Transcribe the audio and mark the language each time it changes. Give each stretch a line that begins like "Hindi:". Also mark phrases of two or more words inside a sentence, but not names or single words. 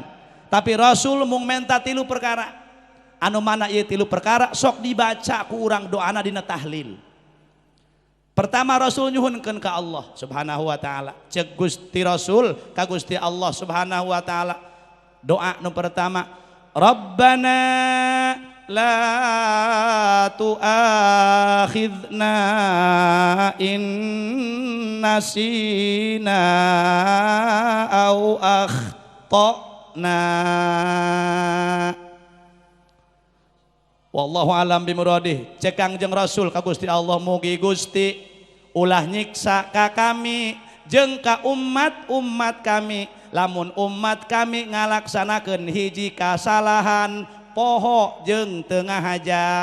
Sundanese: Tapi Rasul mung menta 3 perkara. Anu mana ieu 3 perkara sok dibaca ku urang doana dina tahlil. Pertama Rasul nyuhunkeun ka Allah
Arabic: سبحانه وتعالى.
Sundanese: Cek Gusti Rasul ka Gusti Allah
Arabic: سبحانه وتعالى.
Sundanese: Doa nu pertama,
Arabic: ربنا لا تؤاخذنا إن نسينا أو أخطأنا. والله أعلم بمراده.
Sundanese: Cek Kangjeng Rasul ka Gusti Allah, mugi Gusti ulah nyiksa ka kami jeung ka umat kami lamun umat kami ngalaksanakeun hiji kasalahan poho jeung teu ngahaja.